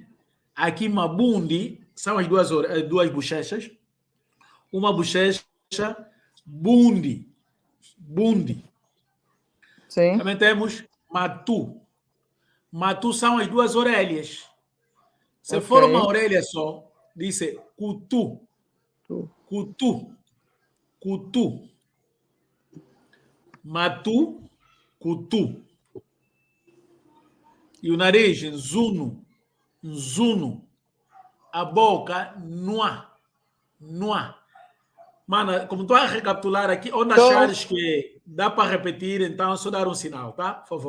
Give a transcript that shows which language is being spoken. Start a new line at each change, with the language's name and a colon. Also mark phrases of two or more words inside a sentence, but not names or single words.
Portuguese: Aqui, mabundi, são as duas bochechas. Uma bochecha, bundi. Sim. Também temos matu. Matu são as duas orelhas. Se for uma orelha só, diz cutu. Cutu. Matu, cutu. E o nariz, zuno. A boca, noa. Mano, como estou a recapitular aqui, onde achares que dá para repetir, então é só dar um sinal, tá? Por favor.